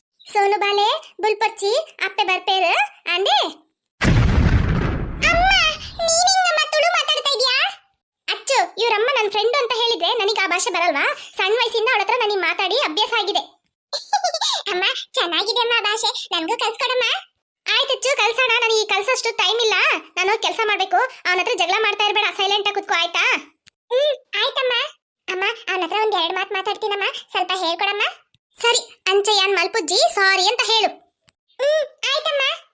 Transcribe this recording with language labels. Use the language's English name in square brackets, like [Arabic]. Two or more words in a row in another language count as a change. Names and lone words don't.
[Tulu] ಸೋನು ಬಾಲೆ ಬುಲ್ಪಚ್ಚಿ ಅಪ್ಪೆ ಬರ್ಪೇರು ಅಂದೆ [Kannada] ಅಮ್ಮ ನೀನಿಂಗಮ್ಮ ತುಳು ಮಾತಾಡ್ತಾ ಇದೀಯಾ ಅಚ್ಚು ಇವರಮ್ಮ ನನ್ನ ಫ್ರೆಂಡ್ ಅಂತ ಹೇಳಿದ್ರೆ ನನಗೆ ಆ ಭಾಷೆ ಬರಲ್ವಾ ಸಣ್ಣ ವಯಸ್ಸಿಂದ ಅವಳ ಹತ್ರ ನನಗೆ ಮಾತಾಡಿ ಅಭ್ಯಾಸ ಆಗಿದೆ ಅಮ್ಮ ಚೆನ್ನಾಗಿದೆ ಅಮ್ಮ ಭಾಷೆ ನನಗೂ ಕಲ್ಸ್ಕೊಡಮ್ಮ ಆಯ್ತಚ್ಚು ಕಲ್ಸೋಣ ನನಗೆ ಕಲ್ಸೋಷ್ಟು ಟೈಮ್ ಇಲ್ಲ ನಾನು ಕೆಲಸ ಮಾಡ್ಬೇಕು ಅವನ ಹತ್ರ ಜಗಳ ಮಾಡ್ತಾ ಇರಬೇಡ ಸೈಲೆಂಟ್ ಆಗಿ ಕುತ್ಕೋ ಆಯ್ತಾ ಆಯ್ತಮ್ಮ ಅಮ್ಮ ಅವನ ಹತ್ರ ಒಂದ್ 2 ಮಾತು ಮಾತಾಡ್ತೀನಮ್ಮ ಸ್ವಲ್ಪ ಹೇಳ್ಕೊಡಮ್ಮ ಸರಿ [Tulu] ಅಂಚಯ್ಯನ್ ಮಲ್ಪುಜ್ಜಿ [Kannada] ಸಾರಿ ಅಂತ ಹೇಳು ಆಯ್ತಮ್ಮ